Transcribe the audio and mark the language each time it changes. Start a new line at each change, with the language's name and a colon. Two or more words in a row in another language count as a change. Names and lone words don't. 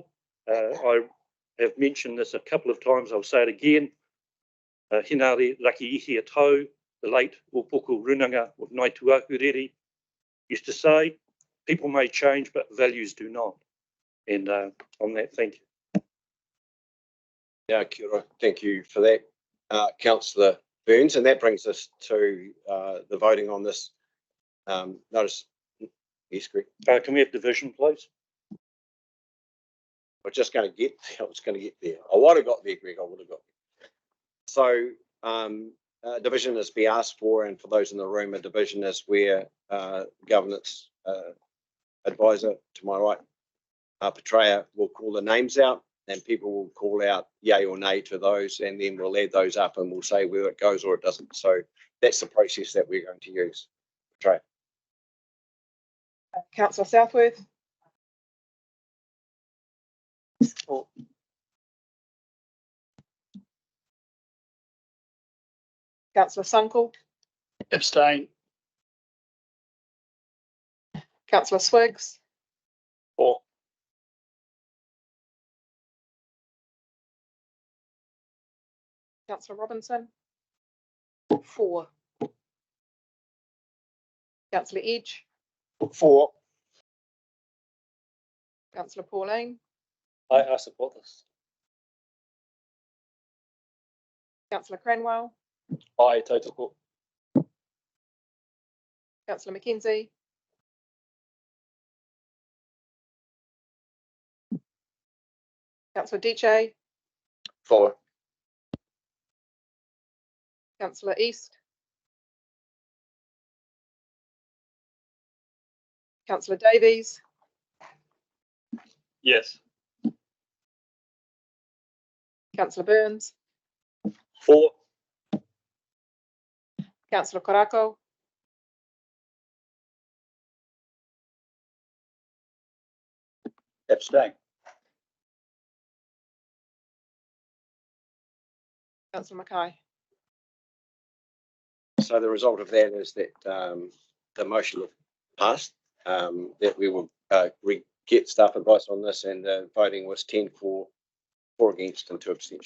English: I have mentioned this a couple of times. I'll say it again. Hinari Rakiihi Atau, the late Upuku Runanga of Naituahureri, used to say, people may change, but values do not. And on that, thank you. Yeah,
Māori: kia ora.
English: Thank you for that, Councillor Byrnes. And that brings us to the voting on this notice. Yes, Greg. Can we have division, please? We're just going to get there. I was going to get there. I would have got there, Greg. I would have got there. So division is be asked for, and for those in the room, a division is where governance advisor to my right, Petraea, will call the names out, and people will call out yay or nay to those, and then we'll add those up and we'll say whether it goes or it doesn't. So that's the process that we're going to use. Petraea. Councillor Southworth. Support. Councillor Sunkel. Abstain. Councillor Swiggs. For. Councillor Robinson. 4. Councillor Edge. 4. Councillor Pauline. I support this. Councillor Cranwell. Aye, tautoko. Councillor McKenzie. Councillor Deche. 4. Councillor East. Councillor Davies. Yes. Councillor Byrnes, 4, Councillor Karakia, Abstain. Councillor Mackay. So the result of that is that the motion passed, that we will get staff advice on this, and the voting was 10 for, 4 against and 2 abstentions.